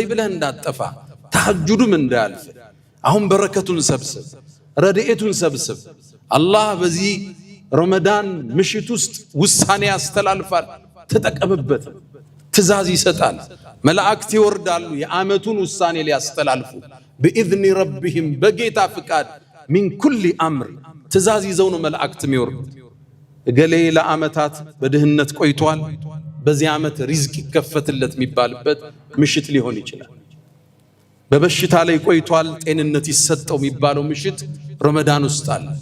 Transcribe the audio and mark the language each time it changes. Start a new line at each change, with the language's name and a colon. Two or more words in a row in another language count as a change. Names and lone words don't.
Amharic: ብለህ እንዳጠፋ፣ ተሐጁዱም እንዳያልፍ። አሁን በረከቱን ሰብስብ፣ ረድኤቱን ሰብስብ። አላህ በዚህ ረመዳን ምሽት ውስጥ ውሳኔ ያስተላልፋል፣ ተጠቀምበት። ትእዛዝ ይሰጣል። መላእክት ይወርዳሉ የዓመቱን ውሳኔ ሊያስተላልፉ
Arabic: بإذن ربهم
Amharic: በጌታ ፍቃድ
Arabic: من كل أمر
Amharic: ትእዛዝ ይዘው ነው መላእክት የሚወርዱት። እገሌ ለዓመታት በድህነት ቆይቷል፣ በዚህ ዓመት ሪዝቅ ይከፈትለት የሚባልበት ምሽት ሊሆን ይችላል። በበሽታ ላይ ቆይቷል፣ ጤንነት ይሰጠው የሚባለው ምሽት ረመዳን ውስጥ አለ።